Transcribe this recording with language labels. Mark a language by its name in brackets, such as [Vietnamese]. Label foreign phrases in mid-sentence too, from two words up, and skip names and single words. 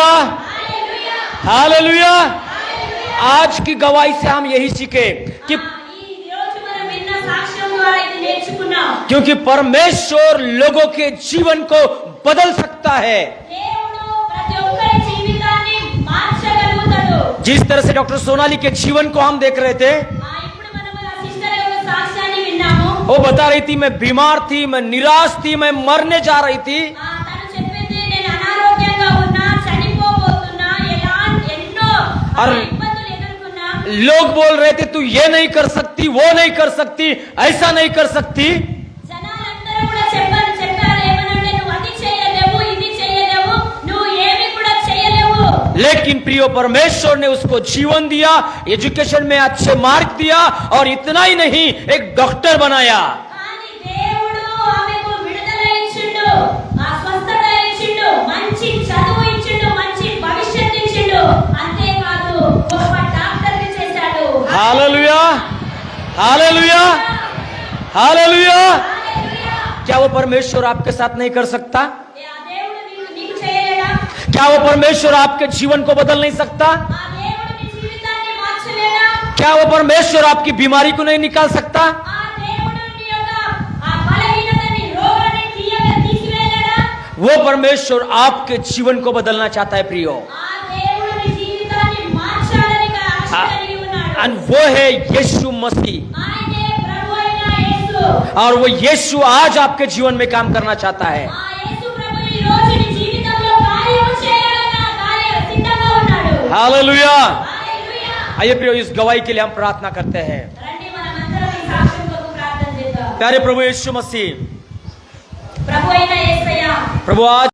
[Telugu] హల్లెలూయా [Hindi] हालेलुया। [Telugu] హల్లెలూయా। [Hindi] आज की गवाही से हम यही सीखे कि [Telugu] ఈ రోజు మనం విన్న సాక్ష్యం ద్వారా ఇది నేర్చుకున్నాం। [Hindi] क्योंकि परमेश्वर लोगों के जीवन को बदल सकता है। [Telugu] దేవుడు ప్రతి ఒక్కరి జీవితాన్ని మార్చగలుగుతాడు। [Hindi] जिस तरह से डॉक्टर सोनाली के जीवन को हम देख रहे थे, [Telugu] ఇప్పుడు మనం ఆ సిస్టర్ యొక్క సాక్ష్యాన్ని విన్నాము। [Hindi] वो बता रही थी मैं बीमार थी, मैं निराश थी, मैं मरने जा रही थी। [Telugu] తను చెప్పింది, నేను అనారోగ్యంగా ఉన్నా, చనిపోబోతున్నా, ఎన్నో అరే! ఇబ్బందులు ఎదుర్కొన్నా। [Hindi] लोग बोल रहे थे तू ये नहीं कर सकती, वो नहीं कर सकती, ऐसा नहीं कर सकती। [Telugu] జనాలందరూ కూడా చెప్పారు ఏమనంటే, నువ్వు అది చేయలేవు, ఇది చేయలేవు, నువ్వు ఏమి కూడా చేయలేవు। [Hindi] लेकिन प्रिय परमेश्वर ने उसको जीवन दिया, एजुकेशन में अच्छे मार्क दिया, और इतना ही नहीं एक डॉक्टर बनाया। [Telugu] కానీ దేవుడు ఆమెకు విడుదల ఇచ్చిండు, ఆ స్వస్థత ఇచ్చిండు, మంచి చదువు ఇచ్చిండు, మంచి భవిష్యత్తు ఇచ్చిండు, అంతేకాదు గొప్ప డాక్టర్ని చేశాడు। [Hindi] हालेलुया हालेलुया हालेलुया। [Telugu] హల్లెలూయా। [Hindi] क्या वो परमेश्वर आपके साथ नहीं कर सकता? [Telugu] ఆ దేవుడు నీకు చేయలేడా? [Hindi] क्या वो परमेश्वर आपके जीवन को बदल नहीं सकता? [Telugu] ఆ దేవుడు నీ జీవితాన్ని మార్చలేడా? [Hindi] क्या वो परमेश्वर आपकी बीमारी को नहीं निकाल सकता? [Telugu] ఆ దేవుడు నీ యొక్క ఆ బలహీనతని రోగాన్ని తీసివేయలేడా? [Hindi] वो परमेश्वर आपके जीवन को बदलना चाहता है प्रियो, [Telugu] ఆ దేవుడు నీ జీవితాన్ని మార్చాలని ఆశ కలిగి ఉన్నాడు. [Hindi] और वो है यीशु मसीह। [Telugu] ఆయనే ప్రభు అయిన యేసు. [Hindi] और वो यीशु आज आपके जीवन में काम करना चाहता है। [Telugu] ఆ యేసు ప్రభు ఈ రోజు నీ జీవితంలో కార్యం చేయాలని సిద్ధంగా ఉన్నాడు. [Hindi] हालेलुया। [Telugu] హల్లెలూయా. [Hindi] आइए प्रियो, इस गवाही के लिए हम प्रार्थना करते हैं। [Telugu] రండి మనమందరం ఈ సాక్ష్యం కొరకు ప్రార్థన చేద్దాం. [Hindi] प्यारे प्रभु यीशु मसीह, [Telugu] ప్రభు అయిన యేసయ్య, [Hindi] प्रभु आज